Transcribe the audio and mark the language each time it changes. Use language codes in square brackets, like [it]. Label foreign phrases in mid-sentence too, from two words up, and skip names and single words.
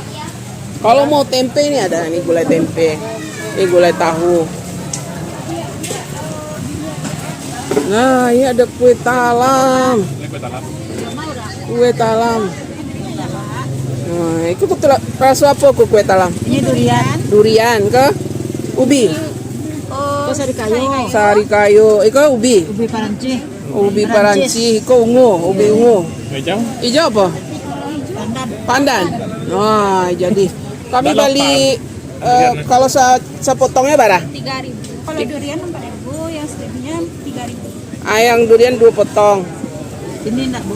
[id] Kalau mau tempe ini ada nih gulai tempe. Ini gulai tahu. Nah, ini ada kue talam. Kue talam. Nah, itu betul rasa apa kue talam? Ini durian. Durian ke ubi. Oh, sari kayu. Sari kayu. [min] Iko ubi. [id] Ubi paranci. Ubi paranci. [min] Iko ungu. [id] Ubi ungu. Hijau? Hijau apa? Pandan. Pandan. Nah, jadi kami beli kalau sepotongnya berapa? 3.000. Kalau durian 4.000, yang 1.000-nya 3.000. Yang durian 2 potong. Ini enggak, Bu.